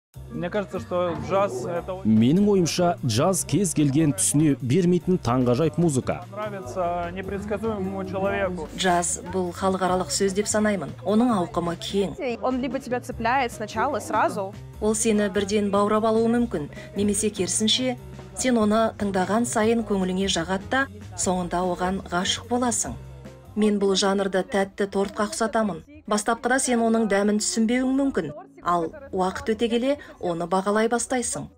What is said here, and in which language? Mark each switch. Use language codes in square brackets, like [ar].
[ru] Мне кажется, что джаз это... [kk] Менің ойымша, джаз кез келген түсіне бермейтін таңғажайып музыка. [ru] Нравится непредсказуемому человеку. [kk] Джаз бұл халықаралық сөз деп санаймын. Оның ауқымы кең. [ru] Он либо тебя цепляет сначала, сразу. [kk] Ол сені бірден баурап алуы мүмкін, немесе керісінше, сен оны тыңдаған сайын көңіліңе жағады да, соңында оған ғашық боласың. Мен бұл жанрды тәтті тортқа ұқсатамын. Бастапқыда сен оның дәмін түсінбеуің мүмкін, ал уақыт өте келе оны бағалай бастайсың.